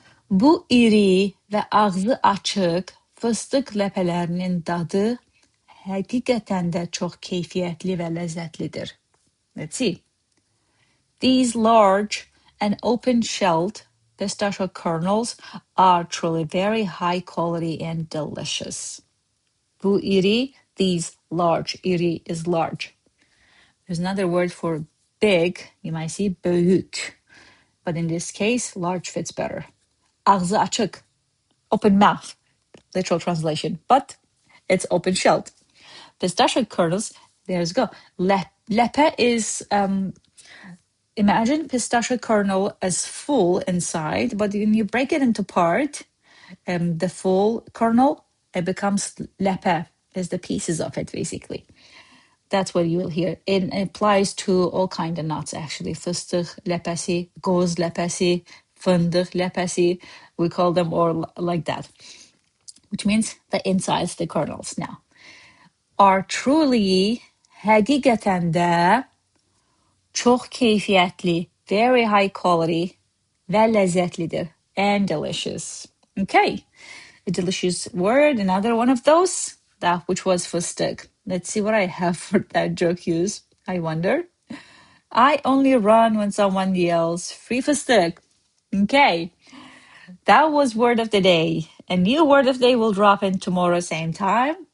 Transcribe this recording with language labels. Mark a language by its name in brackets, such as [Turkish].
[Azerbaijani] Bu iri və ağzı açıq fıstıq ləpələrinin dadı həqiqətən də çox keyfiyyətli və ləzzətlidir. [English] Let's see. These large and open-shelled pistachio kernels are truly very high quality and delicious. [Azerbaijani] Bu iri, [English] these large. İri is large. There's another word for big. You might see büyük. But in this case, large fits better. [Turkish] Ağzı açık. [English] Open mouth. Literal translation. But it's open-shelled. Pistachio kernels, there's go. Lepe is, imagine pistachio kernel as full inside, but when you break it into part, the full kernel, it becomes lepe, is the pieces of it, basically. That's what you will hear. It applies to all kind of nuts, actually. [Azerbaijani] Fıstık lepesi, goz lepesi, fındık lepesi. [English] We call them all like that, which means the insides, the kernels. Now, are truly, [Azerbaijani] həqiqətən də, çox keyfiyyətli, [English] very high quality [Azerbaijani] və ləzzətlidir, [English] and delicious. Okay, a delicious word, another one of those, that which was fıstık. Let's see what I have for that joke use, I wonder. I only run when someone yells, free fıstık. Okay, that was word of the day. A new word of the day will drop in tomorrow, same time.